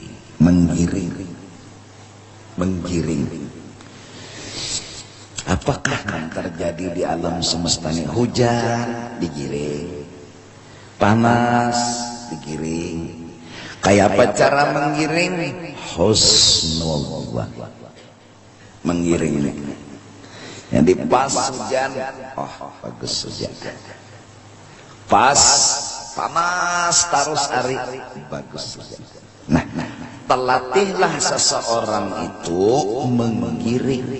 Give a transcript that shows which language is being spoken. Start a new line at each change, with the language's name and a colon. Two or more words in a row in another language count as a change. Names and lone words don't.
Indonesian: Menggiring. Apakah yang terjadi di alam semesta ini? Hujan digiring, panas digiring. Kayak apa cara menggiring? Husnullah menggiring. Jadi pas hujan, bagus hujan. Pas panas terus hari, bagus hujan. Nah, terlatihlah seseorang itu menggiring.